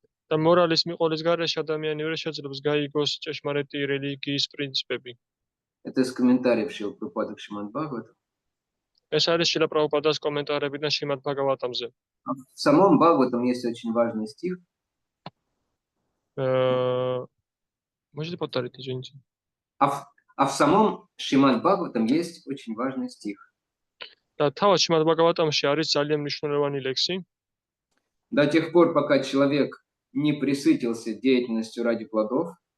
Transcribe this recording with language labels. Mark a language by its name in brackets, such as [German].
[Georgian] და მორალის მიყოლის გარეშე ადამიანი ვერ შეძლებს გაიგოს ჭეშმარიტი რელიგიის პრინციპები. [Russian] Это из комментариев Шилпрапады к Шримад Бхагаватам. [Georgian] ეს არის შილა პრაბჰუპადას კომენტარებიდან შრიმად ბჰაგავატამზე. [Russian] В самом Бхагаватам есть очень важный стих. Можете повторить, извините? А в самом Шримад Бхагаватам есть очень важный стих. [Georgian] და თავად შრიმად ბჰაგავატამში არის ძალიან მნიშვნელოვანი ლექსი. [Russian] До тех пор, пока человек не присытился деятельностью ради плодов,